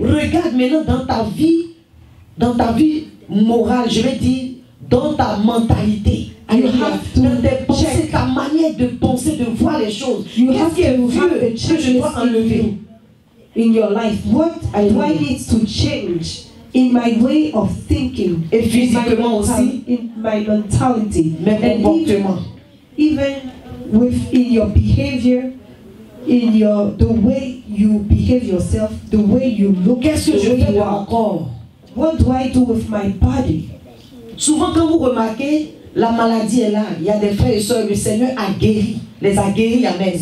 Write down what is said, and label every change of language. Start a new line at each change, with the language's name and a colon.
French: Regarde maintenant dans ta vie morale, je vais dire, dans ta mentalité. Alléluia. Dans tes pensées, ta manière de penser, de voir les choses. Qu'est-ce qui est vieux que je dois enlever?
English: In your life, what do I need to change in my way of thinking,
French: et physiquement aussi,
English: in my mentality,
French: mes comportements,
English: even within your behavior, in the way you behave yourself, the way you look.
French: Qu'est-ce que je fais de mon corps?
English: What do I do with my body?
French: Souvent, quand vous remarquez, la maladie est là. Il y a des frères et sœurs, le Seigneur a guéri, les a guéris, amen.